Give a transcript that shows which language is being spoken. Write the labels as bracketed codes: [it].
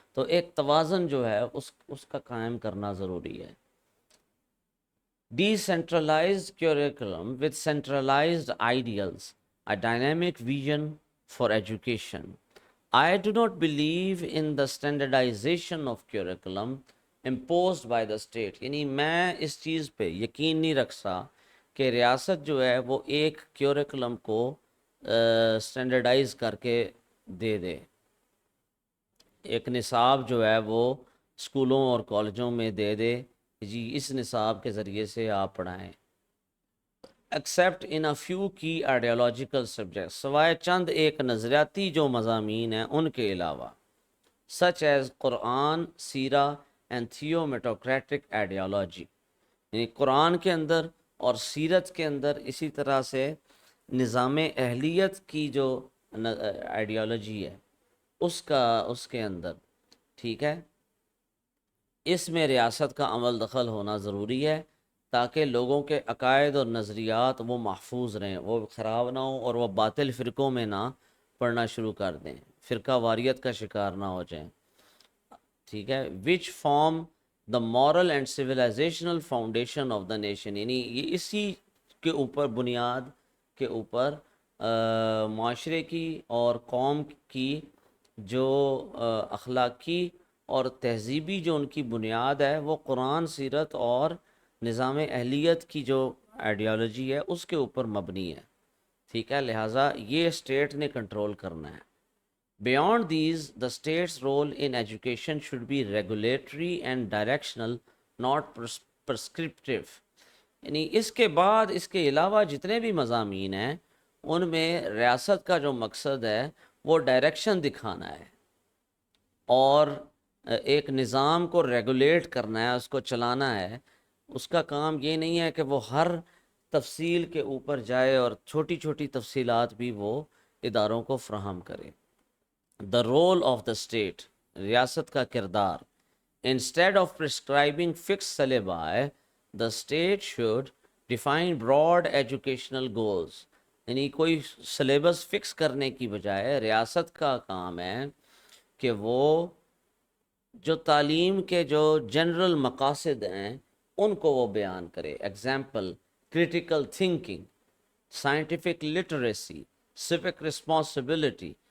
[ur] تو ایک توازن جو ہے اس کا قائم کرنا ضروری ہے. [en] Decentralized curriculum with centralized ideals, a dynamic vision for education. I do not believe in the standardization of curriculum imposed by the state. [ur] یعنی میں اس چیز پہ یقین نہیں رکھتا کہ ریاست جو ہے وہ ایک کیوریکلم کو اسٹینڈرڈائز کر کے دے دے. ایک نصاب جو ہے وہ اسکولوں اور کالجوں میں دے دے، جی اس نصاب کے ذریعے سے آپ پڑھائیں. [en] Except in a few کی ideological subject. [ur] سوائے چند ایک نظریاتی جو مضامین ہیں ان کے علاوہ. [en] Such as Quran, seerah and theomatocratic ideology. [ur] یعنی قرآن کے اندر اور سیرت کے اندر، اسی طرح سے نظام اہلیت کی جو آئیڈیالوجی ہے اس کے اندر. ٹھیک ہے، اس میں ریاست کا عمل دخل ہونا ضروری ہے تاکہ لوگوں کے عقائد اور نظریات وہ محفوظ رہیں، وہ خراب نہ ہوں اور وہ باطل فرقوں میں نہ پڑھنا شروع کر دیں، فرقہ واریت کا شکار نہ ہو جائیں. ٹھیک ہے، [en] Which form the moral and civilizational foundation of the nation. [ur] یعنی یہ اسی کے اوپر، بنیاد کے اوپر معاشرے کی اور قوم کی جو اخلاقی اور تہذیبی جو ان کی بنیاد ہے وہ قرآن، سیرت اور نظام اہلیت کی جو آئیڈیالوجی ہے اس کے اوپر مبنی ہے. ٹھیک ہے، لہٰذا یہ اسٹیٹ نے کنٹرول کرنا ہے. [en] Beyond these the state's role in education should be regulatory and directional, not prescriptive. [ur] یعنی اس کے بعد، اس کے علاوہ جتنے بھی مضامین ہیں ان میں ریاست کا جو مقصد ہے وہ ڈائریکشن دکھانا ہے اور ایک نظام کو ریگولیٹ کرنا ہے، اس کو چلانا ہے. اس کا کام یہ نہیں ہے کہ وہ ہر تفصیل کے اوپر جائے اور چھوٹی چھوٹی تفصیلات بھی وہ اداروں کو فراہم کرے. [en] the role of the state, [ur] ریاست کا کردار. [en] Instead of prescribing fixed syllabi, the state should define broad educational goals. [ur] یعنی کوئی سلیبس فکس کرنے کی بجائے ریاست کا کام ہے کہ وہ جو تعلیم کے جو جنرل مقاصد ہیں ان کو وہ بیان کرے. [en] Example: critical thinking, scientific literacy, civic responsibility.